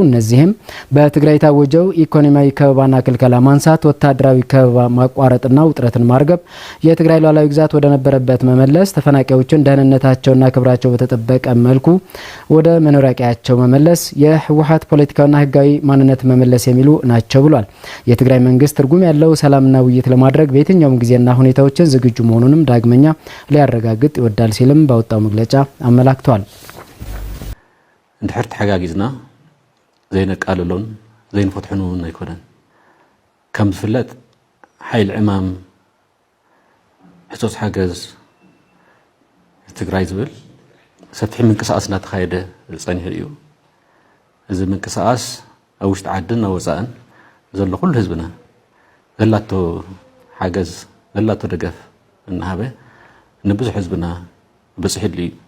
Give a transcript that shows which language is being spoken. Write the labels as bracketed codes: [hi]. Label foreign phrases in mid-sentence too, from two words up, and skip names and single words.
[am] እነዚህም በትግራይ የታወጀው ኢኮኖሚያዊ ከበባና ክልከላ ማንሳት፣ ወታደራዊ ከበባ ማቋረጥና ውጥረትን ማርገብ፣ የትግራይ ሉዓላዊ ግዛት ወደ ነበረበት መመለስ፣ ተፈናቃዮችን ደህንነታቸውና ክብራቸው በተጠበቀ መልኩ ወደ መኖሪያ ቀያቸው መመለስ፣ የህወሓት ፖለቲካዊና ህጋዊ ማንነት መመለስ የሚሉ ናቸው ብሏል። የትግራይ መንግስት ትርጉም ያለው ሰላምና ውይይት ለማድረግ በየትኛውም ጊዜና ሁኔታዎችን ዝግጁ መሆኑንም ዳግመኛ ሊያረጋግጥ ይወዳል ሲልም ባወጣው መግለጫ አመላክቷል። [ti] እንድሕር ተሓጋጊዝና ዘይነቃልሎን ዘይንፈትሑን አይኮነን ከም ዝፍለጥ ሓይል ዕማም ሕቶስ ሓገዝ ትግራይ ዝብል ሰፊሕ ምንቅስቃስ እናተኻየደ ፀኒሑ እዩ። እዚ ምንቅስቃስ ኣብ ውሽጢ ዓድን ኣብ ወፃእን ዘሎ ኩሉ ህዝብና ዘላቶ ሓገዝ ዘላቶ ደገፍ እናሃበ ንብዙሕ ህዝብና በፅሕሊ